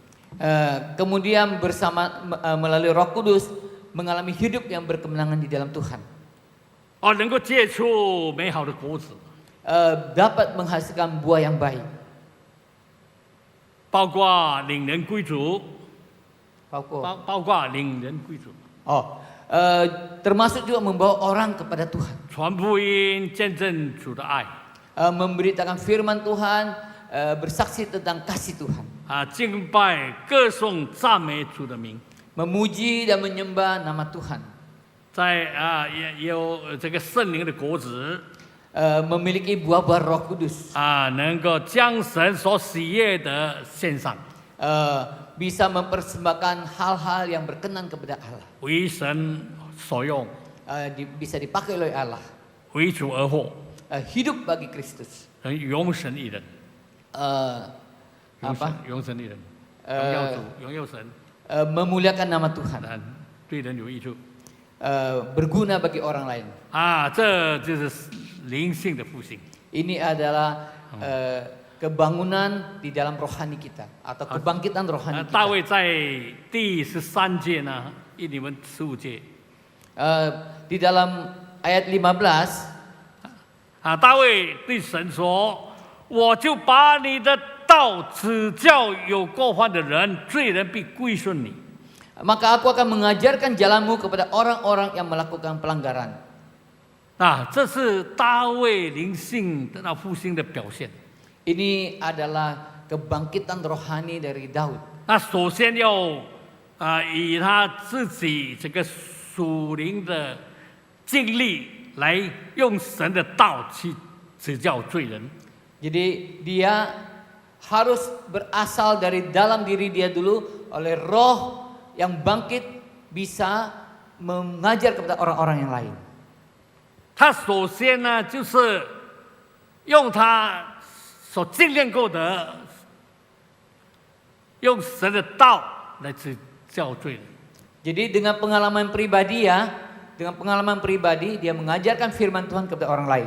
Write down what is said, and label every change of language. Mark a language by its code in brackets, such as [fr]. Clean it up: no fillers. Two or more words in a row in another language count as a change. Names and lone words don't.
[id] Kemudian melalui Roh Kudus mengalami hidup yang berkemenangan di dalam Tuhan. [zh] 能够结出美好的果子， [id] Dapat menghasilkan buah yang baik. [zh] 包括领人归主， Pauko. 包括领人归主， [id] Termasuk juga membawa orang kepada Tuhan. [zh] 传福音，见证主的爱， [id] Memberitakan firman Tuhan, bersaksi tentang kasih Tuhan. [zh] 敬拜、歌颂、赞美主的名， [id] Memuji dan menyembah nama Tuhan. [zh] 在也有这个圣灵的果子， [id] Memiliki buah-buah Roh Kudus. [zh] 能够将神所喜悦的献上， [id] Bisa mempersembahkan hal-hal yang berkenan kepada Allah. [zh] 为神所用， [id] Bisa dipakai oleh Allah. [zh] 为主而活， [id] Hidup bagi Kristus. [zh] 永神一人， 永神一人，荣耀主，荣耀神， [id] Memuliakan nama Tuhan. [zh] 对人有益处。 [id] Berguna bagi orang lain. [zh] 这就是灵性的复兴。 [id] Ini adalah kebangunan di dalam rohani kita atau kebangkitan rohani [zh] 大 [id] kita. [zh] 卫在第13节呢，你们15节， [id] Di dalam ayat 15, [zh] 大卫对神说：“我就把你的道指教有过犯的人，罪人必归顺你。” [id] maka aku akan mengajarkan jalanmu kepada orang-orang yang melakukan pelanggaran. [zh] 这是大卫灵性得到复兴的表现。 [id] Ini adalah kebangkitan rohani dari Daud. [zh] 首先要以他自己这个属灵的经历来用神的道去指教罪人。 [id] Jadi dia harus berasal dari dalam diri dia dulu, oleh roh yang bangkit bisa mengajar kepada orang-orang yang lain. [zh] 他首先呢，就是用他所经验过的，用神的道来指教罪人。 [id] Jadi dengan pengalaman pribadi dia mengajarkan firman Tuhan kepada orang lain.